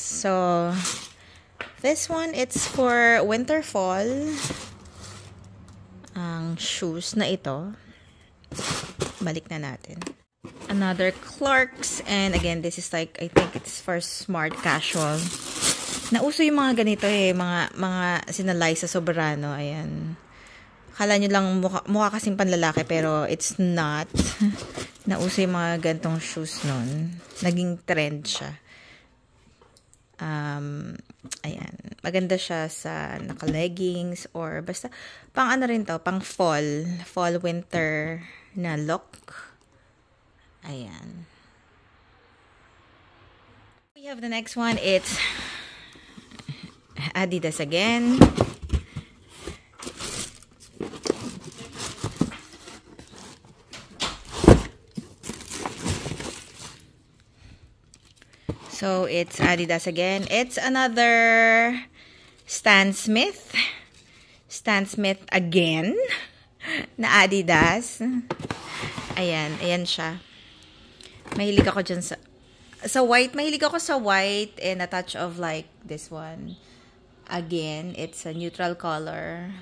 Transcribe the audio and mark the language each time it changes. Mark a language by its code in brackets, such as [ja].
[en] So, this one, it's for winter fall. [tl] Ang shoes na ito. Balik na natin. [en] Another Clarks. And again, this is like, I think it's for smart casual. [tl] Nauso yung mga ganito mga sinalay sa Soberano. Ayan. Akala nyo lang mukha kasing panlalaki, pero [en] it's not. [tl] Nauso yung mga gantong shoes nun. Naging trend siya. Ayan. Maganda siya sa naka-leggings or basta pang rin to, pang fall winter na look. Ayan. [en] We have the next one. It's Adidas again. So, it's Adidas again. It's another Stan Smith. [tl] Stan Smith again. Na Adidas. Ayan. Ayan siya. Mahilig ako dyan sa white. Mahilig ako sa white [en] and a touch of like this one. Again, it's a neutral color.